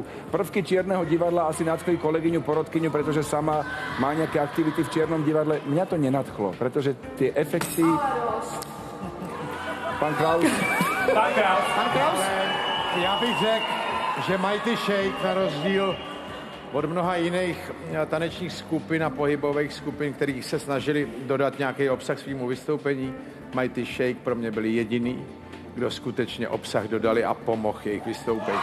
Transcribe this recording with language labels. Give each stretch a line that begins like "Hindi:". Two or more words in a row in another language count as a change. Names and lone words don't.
Slovak: Prvky Čierneho divadla asi nadchli kolegyňu Porotkyňu, pretože sama má nejaké aktivity v Čiernom divadle. Mňa to nenadchlo, pretože tie efekty... Pán Kraus. Pán Kraus. Pán Kraus?
Czech: Já bych řekl, že Mighty Shake na rozdíl od mnoha jiných tanečních skupin a pohybových skupin, kterých se snažili dodat nějaký obsah svýmu vystoupení, Mighty Shake pro mě byli jediný, kdo skutečně obsah dodali a pomohl jejich vystoupení.